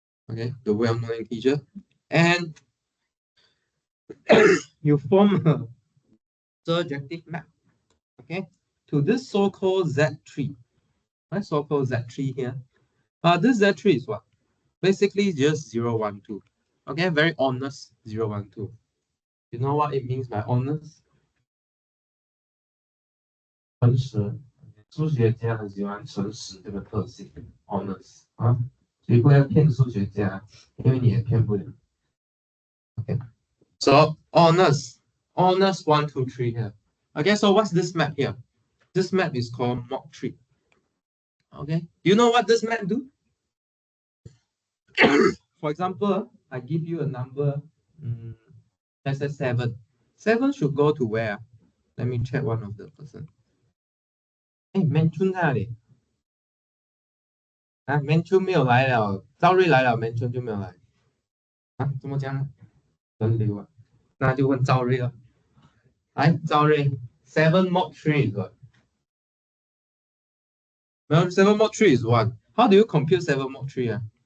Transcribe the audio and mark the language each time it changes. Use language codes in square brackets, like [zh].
[en] Okay, the well-known integer. And you form a surjective map. Okay, to this so-called Z3. Right, so-called Z3 here. This Z3 is what? Basically just 0, 1, 2. Okay, very honest 0, 1, 2. You know what it means by honest? [zh] 诚实，数学家很喜欢诚实这个特性 ，honest 所以不要骗数学家，因为你也骗不了。 [en] Okay, so honest 1, 2, 3 here. Okay, so what's this map here? This map is called MAT211. Okay, do you know what this map do? For example, I give you a number, let's say 7. 7 should go to where? Let me check one of the person. [zh] Hey, Menchun 在哪里？Menchun 没有来了，赵瑞来了，Menchun 就没有来。怎么讲？轮流那就问赵瑞了。来， [en] 赵瑞 ，7 mod 3 is what? Well, 7 mod 3 is 1. How do you compute 7 mod 3?